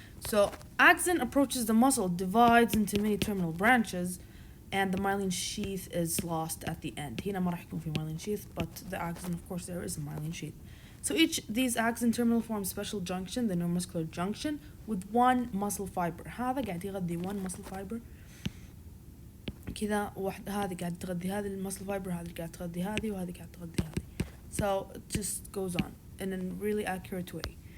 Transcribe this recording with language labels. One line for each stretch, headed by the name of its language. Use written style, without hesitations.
English: So axon approaches the muscle, divides into many terminal branches, and the myelin sheath is lost at the end.
Arabic: هنا ما راح يكون في
English: myelin sheath, but the axon, of course, there is a myelin sheath. So these axon terminal form special junction, the neuromuscular junction, with one muscle fiber.
Arabic: هذا قاعد يغذي
English: one muscle fiber.
Arabic: كذا هذه قاعد تغذي هذه المسل fiber, هذه قاعد تغذي هذه, وهذه قاعد تغذي هذه.
English: So it just goes on in a really accurate way.